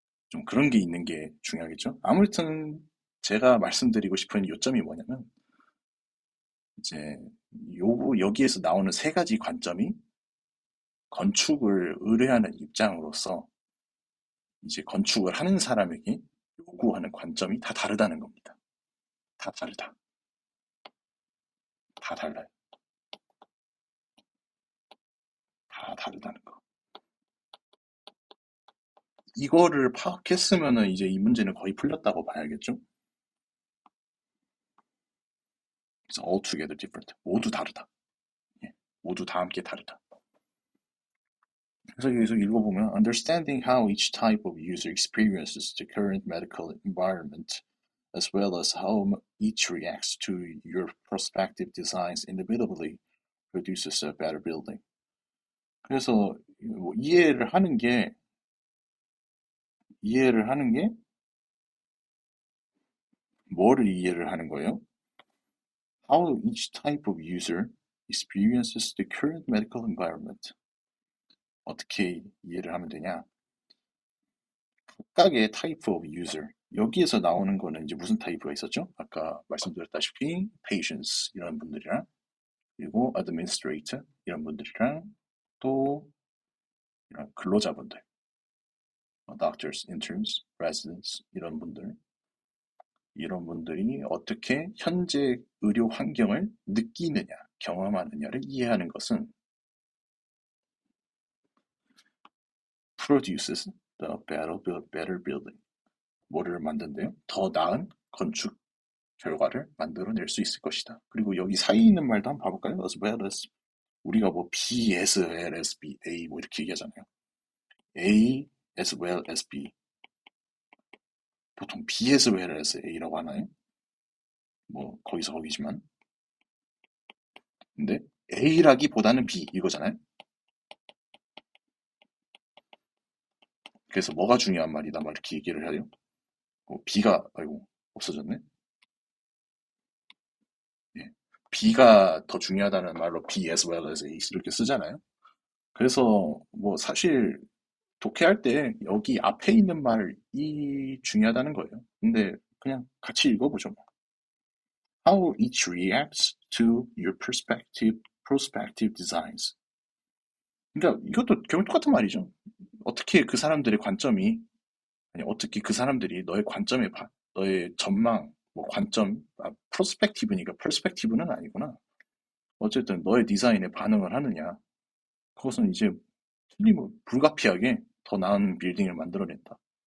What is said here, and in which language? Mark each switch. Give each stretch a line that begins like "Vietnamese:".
Korean: 좀 그런 게 있는 게 중요하겠죠. 아무튼 제가 말씀드리고 싶은 요점이 뭐냐면 이제 여기에서 나오는 세 가지 관점이 건축을 의뢰하는 입장으로서 이제 건축을 하는 사람에게 요구하는 관점이 다 다르다는 겁니다. 다 다르다. 다 달라요. 다 다르다는 거. 이거를 파악했으면은 이제 이 문제는 거의 풀렸다고 봐야겠죠?
English: 그래서 altogether different.
Korean: 모두 다르다. 예, 모두 다 함께 다르다. 그래서 여기서 읽어보면
English: understanding how each type of user experiences the current medical environment as well as how each reacts to your prospective designs individually produces a better building.
Korean: 그래서 뭐 이해를 하는 게 뭐를 이해를 하는 거예요?
English: How each type of user experiences the current medical environment.
Korean: 어떻게 이해를 하면 되냐? 각각의
English: type of user.
Korean: 여기에서 나오는 거는 이제 무슨 타입가 있었죠? 아까 말씀드렸다시피 patients 이런 분들이랑 그리고 administrator 이런 분들이랑 또 이런 근로자분들, doctors, interns, residents 이런 분들이 어떻게 현재 의료 환경을 느끼느냐, 경험하느냐를 이해하는 것은
English: produces the better building.
Korean: 뭐를 만든대요? 더 나은 건축 결과를 만들어낼 수 있을 것이다. 그리고 여기 사이에 있는 말도 한번 봐볼까요?
English: as well as
Korean: 우리가 뭐
English: B as well as B, A
Korean: 뭐 이렇게 얘기하잖아요.
English: A as well as B.
Korean: 보통 B에서 whereas A라고 하나요? 뭐 거기서 거기지만. 근데 A라기보다는 B 이거잖아요. 그래서 뭐가 중요한 말이다 막 이렇게 얘기를 해요. B가 아이고 없어졌네. 예. B가 더 중요하다는 말로 B as well as A 이렇게 쓰잖아요. 그래서 뭐 사실 독해할 때 여기 앞에 있는 말이 중요하다는 거예요. 근데 그냥 같이 읽어보죠. 뭐.
English: How each reacts to your prospective designs.
Korean: 그러니까 이것도 결국 똑같은 말이죠. 어떻게 그 사람들의 관점이 아니 어떻게 그 사람들이 너의 관점에 너의 전망 뭐 관점 프로스펙티브니까 퍼스펙티브는 아니구나. 어쨌든 너의 디자인에 반응을 하느냐. 그것은 이제 불가피하게 더 나은 빌딩을 만들어낸다.